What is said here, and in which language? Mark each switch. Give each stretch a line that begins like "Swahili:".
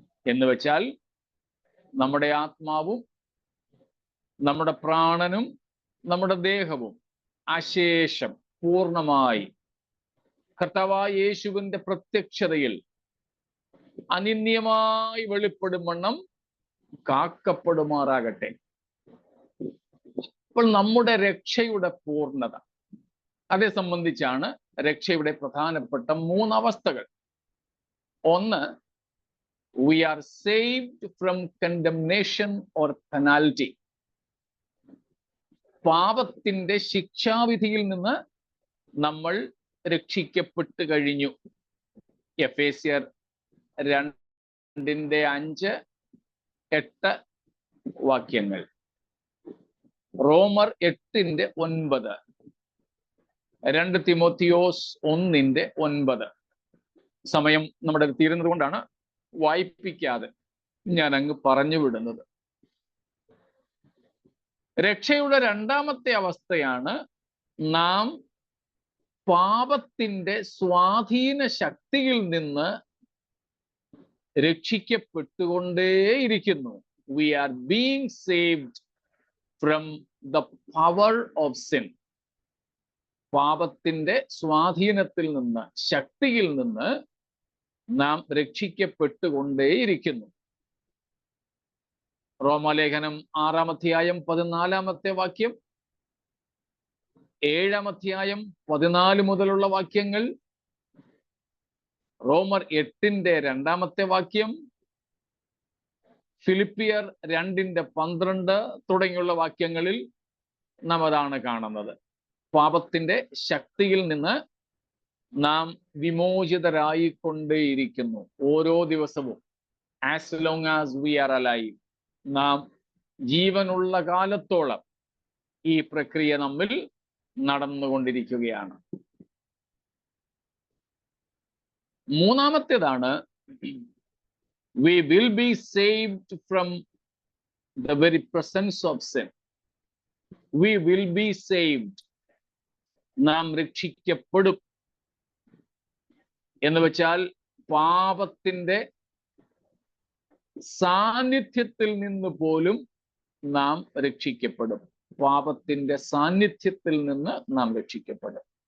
Malayalam: എന്ന് വെച്ചാൽ നമ്മുടെ ആത്മാവും നമ്മുടെ പ്രാണനും നമ്മുടെ ദേഹവും അശേഷം പൂർണ്ണമായി കർത്താവായ യേശുവിന്റെ പ്രത്യക്ഷതയിൽ അനിന്യമായി വെളിപ്പെടും വണ്ണം കാക്കപ്പെടുമാറാകട്ടെ. അപ്പോൾ നമ്മുടെ രക്ഷയുടെ പൂർണ്ണത, അതേ സംബന്ധിച്ചാണ് രക്ഷയുടെ പ്രധാനപ്പെട്ട 3 അവസ്ഥകൾ. ഒന്ന്,
English: we are saved from condemnation or penalty.
Malayalam: പാപത്തിന്റെ ശിക്ഷാവിധിയിൽ നിന്ന് നമ്മൾ രക്ഷിക്കപ്പെട്ടു കഴിഞ്ഞു. എഫേസ്യർ 2:5-8 വാക്യങ്ങൾ, റോമർ 8:9, 2 തിമോത്തിയോസ് 1:9. സമയം നമ്മുടെ തീരുന്നത് കൊണ്ടാണ് വായിപ്പിക്കാതെ ഞാൻ അങ്ങ് പറഞ്ഞു വിടുന്നത്. രക്ഷയുടെ രണ്ടാമത്തെ അവസ്ഥയാണ് നാം പാപത്തിന്റെ സ്വാധീന ശക്തിയിൽ നിന്ന് രക്ഷിക്കപ്പെട്ടുകൊണ്ടേയിരിക്കുന്നു.
English: We are being saved from the power of sin.
Malayalam: പാപത്തിന്റെ സ്വാധീനത്തിൽ നിന്ന്, ശക്തിയിൽ നിന്ന് നാം രക്ഷിക്കപ്പെട്ടുകൊണ്ടേയിരിക്കുന്നു. റോമാലേഖനം 6-14 വാക്യം, 7-14 മുതലുള്ള വാക്യങ്ങൾ, റോമർ 8:2 വാക്യം, ഫിലിപ്പിയർ 2:12 തുടങ്ങിയുള്ള വാക്യങ്ങളിൽ നാം അതാണ് കാണുന്നത്. പാപത്തിന്റെ ശക്തിയിൽ നിന്ന് നാം വിമോചിതരായിക്കൊണ്ടേയിരിക്കുന്നു ഓരോ ദിവസവും.
English: as long as we are alive,
Malayalam: നാം ജീവനുള്ള കാലത്തോളം ഈ പ്രക്രിയ നമ്മിൽ നടന്നുകൊണ്ടിരിക്കുകയാണ്. മൂന്നാമത്തേതാണ്,
English: we will be saved from the very presence of sin. We will be saved.
Malayalam: നാം രക്ഷിക്കപ്പെടും എന്ന് വെച്ചാൽ പാപത്തിന്റെ സാന്നിധ്യത്തിൽ നിന്ന് പോലും നാം രക്ഷിക്കപ്പെടും. പാപത്തിന്റെ സാന്നിധ്യത്തിൽ നിന്ന് നാം രക്ഷിക്കപ്പെടും.